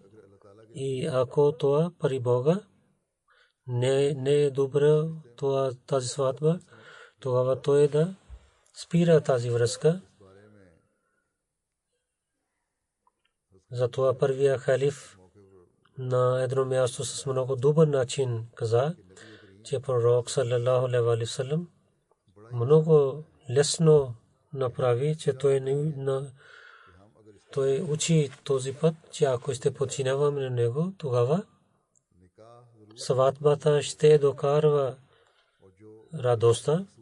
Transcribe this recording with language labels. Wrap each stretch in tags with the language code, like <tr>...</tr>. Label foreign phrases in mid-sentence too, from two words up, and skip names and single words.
<bg>И ако това при Бога не е добра тази сватба, тогава той да спира тази връзка. Затова първия халиф на едно място с много добър начин каза, че пророк</bg> <ar>صلى الله عليه وسلم</ar> <bg>много лесно направи, че той учи този път, че ако ще подчиняваме на него, тогава сватбата ще докарва радостта.</bg>